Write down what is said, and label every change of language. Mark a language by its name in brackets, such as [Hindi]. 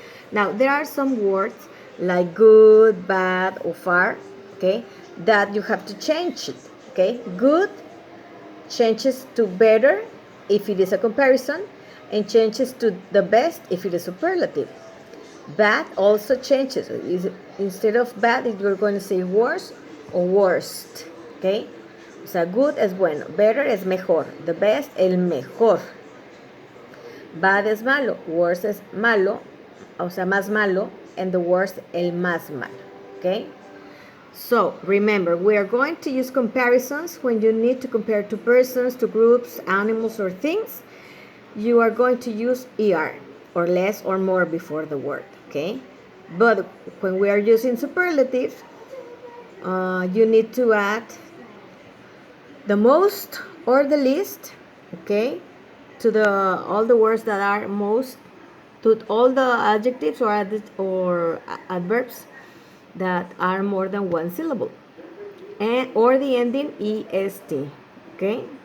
[English] Now, there are some words like good, bad, or far, okay, that you have to change it, okay? Good changes to better if it is a comparison, and changes to the best if it is superlative. Bad also changes. Instead of bad, you're going to say worse or worst, okay? [Spanish] O sea, good es bueno, better es mejor, the best el mejor. Bad es malo, worse es malo, o sea, más malo, and the worst el más malo, okay? [English] So, remember, we are going to use comparisons when you need to compare two persons, two groups, animals, or things. You are going to use er, or less or more before the word, okay? But when we are using superlatives, you need to add the most or the least, okay, to all the words that are most, to all the adjectives or adverbs that are more than one syllable, and or the ending est, okay?